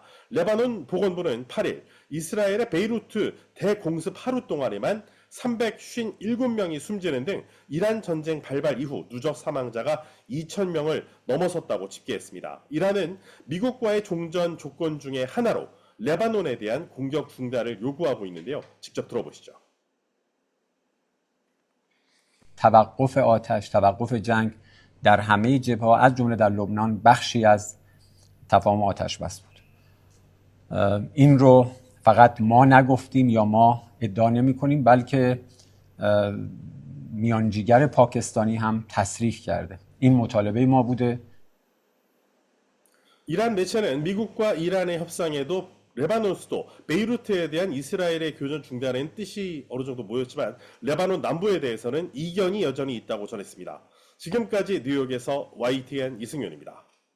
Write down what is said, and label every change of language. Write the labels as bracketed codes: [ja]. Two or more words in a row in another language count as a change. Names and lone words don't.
[ko] 레바논 보건부는 8일 이스라엘의 베이루트 대공습 하루 동안에만 357명이 숨지는 등 이란 전쟁 발발 이후 누적 사망자가 2,000명을 넘어섰다고 집계했습니다. 이란은 미국과의 종전 조건 중에 하나로 레바논에 대한 공격 중단을 요구하고 있는데요. 직접 들어보시죠. [fa] توقف آتش، توقف جنگ در همه جبهه‌ها از جمله در لبنان بخشی از تفاهم آتش بس بود. این رو فقط ما نگفتیم یا ما ادعا نمی‌کنیم، بلکه میانجیگر پاکستانی هم تصریح کرده. این مطالبه ما بوده. [ko] 이란 매체는 미국과 이란의 협상에도 레바논 수도 베이루트에 대한 이스라엘의 교전 중단에는 뜻이 어느 정도 모였지만 레바논 남부에 대해서는 이견이 여전히 있다고 전했습니다. 지금까지 뉴욕에서 YTN 이승윤입니다.